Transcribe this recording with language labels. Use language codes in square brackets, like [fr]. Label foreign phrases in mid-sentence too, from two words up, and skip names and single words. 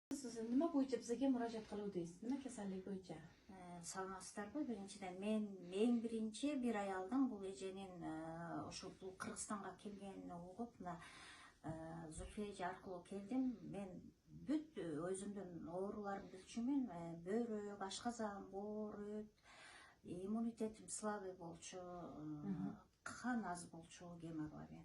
[uz] Siz nima bo'yicha bizga murojaat qiluvdingiz? Nima kasallik bo'yicha? [ky] Саламатсыздарбы? Биринчиден мен эң биринчи бир аялдын бул эженин ошо бул Кыргызстанга келгенин угуп, мына Зульфия эже аркылуу келдим. Мен бүт өзүмдүн ооруларымды түшүнмөн. Бөйрөк, ашказан, боорут, иммунитетим слабый болчу, кан аз болчу, гемоглобин.